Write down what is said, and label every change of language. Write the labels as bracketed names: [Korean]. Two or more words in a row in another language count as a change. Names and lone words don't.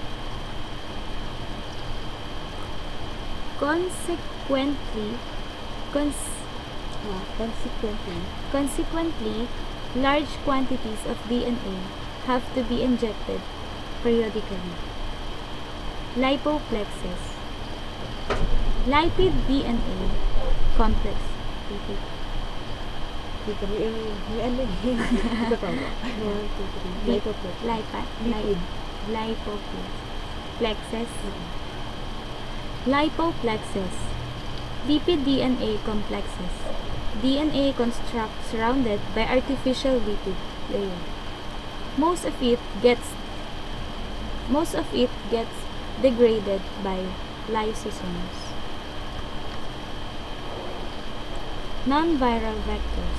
[English] Consequently, large quantities of DNA have to be injected periodically. Lipoplexes. Lipid DNA complex. [Filipino] Dito, may ano eh. Ito pa ba? 1, 2, 3. Lipoplex. [English] Lipoplexes. Lipoplexes. Lipid DNA complexes. DNA construct surrounded by artificial lipid layer. Most of it gets degraded by lysosomes. Non-viral vectors.